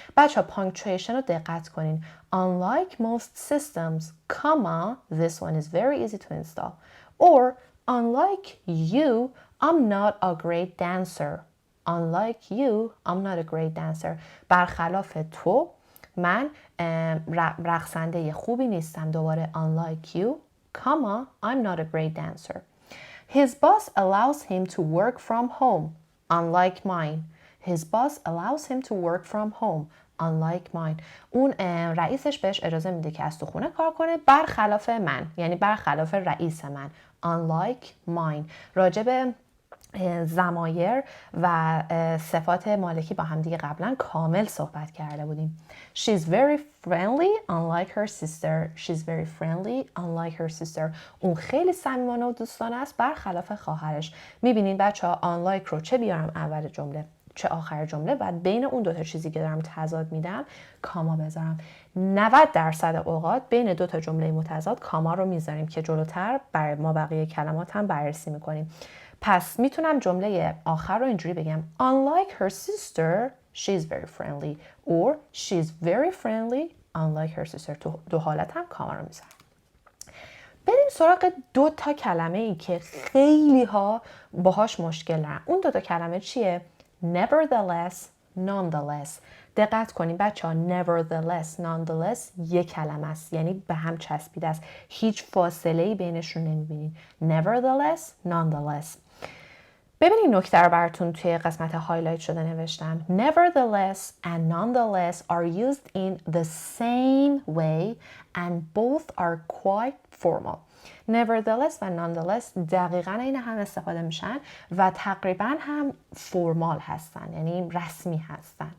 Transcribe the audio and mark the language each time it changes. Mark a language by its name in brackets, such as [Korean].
[Persian] بچه ها پانکچویشن رو دقت کنین. [English] Unlike most systems, comma, this one is very easy to install. Or, unlike you, I'm not a great dancer. Unlike you, I'm not a great dancer. [Persian] برخلاف تو، من رقصنده خوبی نیستم. دوباره [English] unlike you, comma, I'm not a great dancer. His boss allows him to work from home, unlike mine. His boss allows him to work from home, unlike mine. [Persian] اون رئیسش بهش اجازه میده که از تو خونه کار کنه، برخلاف من، یعنی برخلاف رئیس من. [English] Unlike mine. [Persian] راجب ضمایر و صفات مالکی با هم دیگه قبلا کامل صحبت کرده بودیم. [English] She's very friendly unlike her sister. She's very friendly unlike her sister. [Persian] اون خیلی صمیمانه و دوستانه است برخلاف خواهرش. میبینین بچه‌ها unlike رو چه بیارم اول جمله چه آخر جمله، بعد بین اون دو تا چیزی که دارم تضاد میدم کاما بذارم. 90% اوقات بین دو تا جمله متضاد کاما رو میذاریم که جلوتر برای ما بقیه کلمات هم بررسی میکنیم. پس میتونم جمله آخر رو اینجوری بگم. [English] Unlike her sister, she's very friendly or she's very friendly unlike her sister. [Persian] تو دو حالت هم کاما رو میذارم. بریم سراغ 2 تا کلمه ای که خیلی ها باهاش مشکل دارن. اون 2 تا کلمه چیه؟ nevertheless، nonetheless. دقت کنید بچه ها، nevertheless، nonetheless یک کلمه است، یعنی به هم چسبیده است، هیچ فاصله ای بینشون نمیبینید. [English] nevertheless، nonetheless. [Persian] ببینید نکته رو براتون توی قسمت هایلایت شده نوشتم. [English] Nevertheless and nonetheless are used in the same way and both are quite formal. [Persian] Nevertheless و nonetheless دقیقاً این هم استفاده میشن و تقریباً هم فرمال هستن، یعنی رسمی هستن.